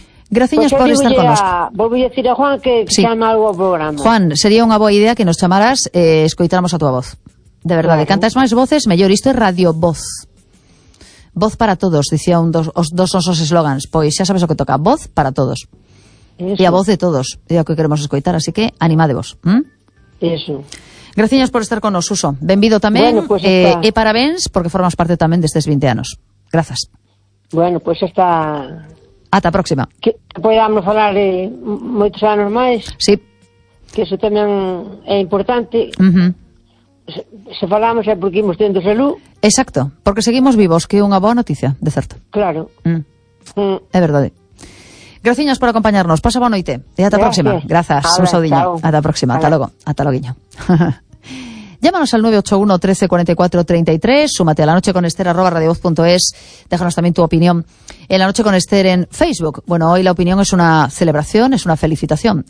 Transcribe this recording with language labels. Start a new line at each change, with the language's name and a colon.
Galician: Graciñas pues por estar con nós. Volvo a decir a Juan que sí. Chama algo ao programa. Juan, sería unha boa idea que nos chamaras e escoitáramos a tua voz. De verdade, claro. Cantas máis voces, mellor. Isto é Radio Voz. Voz para todos, dicía un dos nosos eslogans. Pois xa sabes o que toca, voz para todos.
Spanish: Eso.
Galician: E a voz de todos, é o que queremos escoitar, así que animadevos.
Spanish: Eso.
Galician: Graciñas por estar con nos, Suso. Benvido tamén,
Spanish: bueno, pues
Galician: e parabéns, porque formas parte tamén destes 20 anos. Grazas. Bueno, pois pues está... Ata a próxima. Que podamos falar de moitos anos máis. Sí. Que iso tamén é importante. Se falamos é porque imos tendo salud. Exacto, porque seguimos vivos, que é unha boa noticia, de certo. Claro. É verdade. Graciñas por acompañarnos. Pasa boa noite. E ata a próxima. Grazas. Un saudinho. Ata a próxima. Ata logo. Ata loguinho.
Spanish: Llámanos al 981 13 44 33. Súmate a la noche con Esther @radiovoz.es. Déjanos también tu opinión en la noche con Esther en Facebook. Bueno, hoy la opinión es una celebración, es una felicitación.